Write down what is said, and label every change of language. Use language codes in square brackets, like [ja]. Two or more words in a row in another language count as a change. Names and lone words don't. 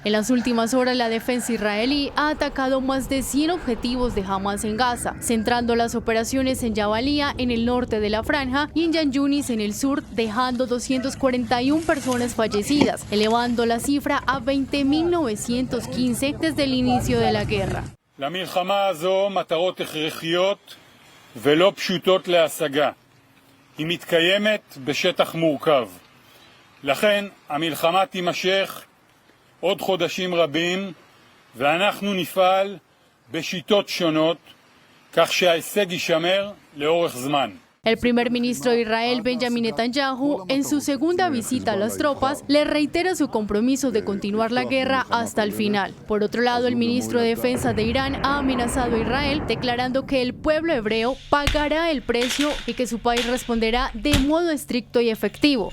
[es] En las últimas horas, la defensa israelí ha atacado más de 100 objetivos de Hamás en Gaza, centrando las operaciones en Jabalía, en el norte de la franja, y en Yan Yunis, en el sur, dejando 241 personas fallecidas, elevando la cifra a 20.915 desde el inicio de la guerra. [he] La milchama הזו מטרות הכרחיות ולא פשוטות להשגה. היא מתקיימת בשטח מורכב. לכן המלחמה תימשך עוד חודשים רבים ואנחנו נפעל בשיטות שונות כך שההישג יישמר לאורך זמן. [es] El primer ministro de Israel, Benjamin Netanyahu, en su segunda visita a las tropas, le reitera su compromiso de continuar la guerra hasta el final. Por otro lado, el ministro de Defensa de Irán ha amenazado a Israel, declarando que el pueblo hebreo pagará el precio y que su país responderá de modo estricto y efectivo.